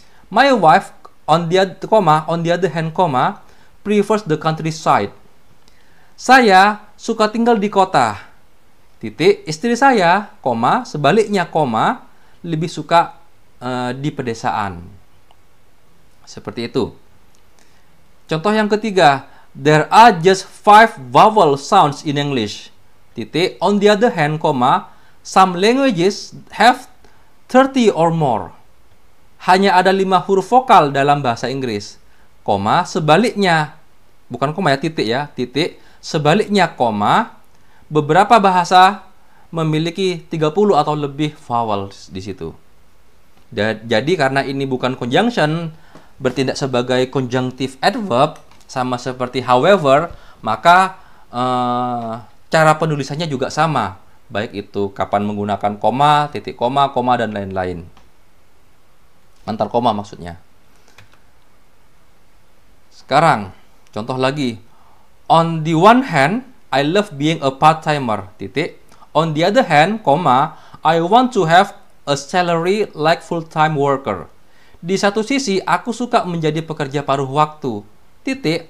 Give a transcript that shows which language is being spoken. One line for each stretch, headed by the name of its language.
English: My wife, on the other hand, prefers the countryside.
Indonesian: Saya suka tinggal di kota. Titik, istri saya, sebaliknya, lebih suka di pedesaan. Seperti itu. Contoh yang ketiga,
English: there are just 5 vowel sounds in English.
Indonesian: Titik,
English: on the other hand, some languages have 30 or more.
Indonesian: Hanya ada 5 huruf vokal dalam bahasa Inggris. Sebaliknya, bukan titik ya, titik, sebaliknya, beberapa bahasa memiliki 30 atau lebih vowels di situ. Jadi karena ini bukan conjunction, bertindak sebagai conjunctive adverb, sama seperti however, maka cara penulisannya juga sama. Baik itu kapan menggunakan koma, titik koma, dan lain-lain. Antar koma maksudnya. Sekarang, contoh lagi.
English: On the one hand, I love being a part-timer,
Indonesian: titik.
English: On the other hand, I want to have a salary like full-time worker.
Indonesian: Di satu sisi, aku suka menjadi pekerja paruh waktu, titik.